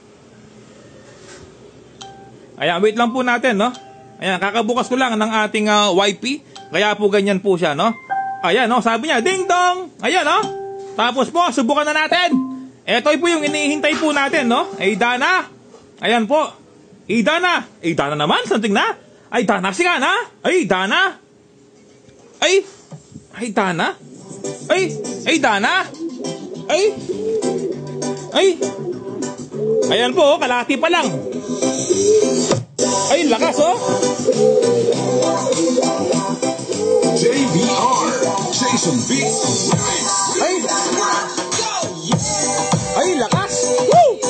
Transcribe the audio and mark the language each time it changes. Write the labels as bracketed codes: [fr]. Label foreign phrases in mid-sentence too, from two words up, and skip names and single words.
[tl] Ayan, wait lang po natin, no? Ayan, kakabukas ko lang ng ating YP. Kaya po ganyan po siya, no? Ayan, no? Sabi niya, ding dong! Ayan, no? Tapos po, subukan na natin. Ito po yung inihintay po natin, no? Ay, Dana. Ayan po. Ay, Dana. Ay, Dana naman. Something na. Ay, Dana si Dana. Ay, Dana. Ay. Ay, Dana. Ay, Dana. Ay. Ayan po, kalahati pa lang. Ay, lakas, oh. JBR, Jason Beats. Ay, lakas. Woo!